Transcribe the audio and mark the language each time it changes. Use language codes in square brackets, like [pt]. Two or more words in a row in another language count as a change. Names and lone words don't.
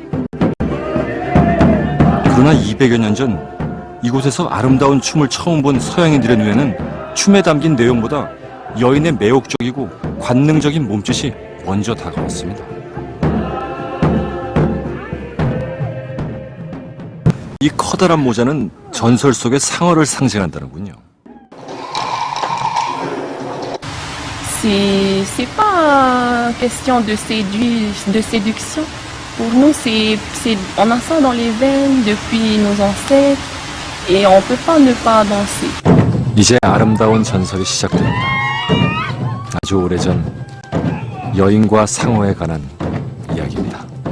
[ko] 그러나 200여 년 전 이곳에서 아름다운 춤을 처음 본 서양인들의 눈에는 춤에 담긴 내용보다 여인의 매혹적이고 관능적인 몸짓이 먼저 다가왔습니다. 이 커다란 모자는 전설 속의 상어를 상징한다는군요. [fr] C'est pas question de séduction. Pour nous, on a ça dans les veines depuis nos ancêtres et on peut pas ne pas danser. [ko] 이제 아름다운 전설이 시작됩니다. 아주 오래전 여인과 상어에 관한 이야기입니다.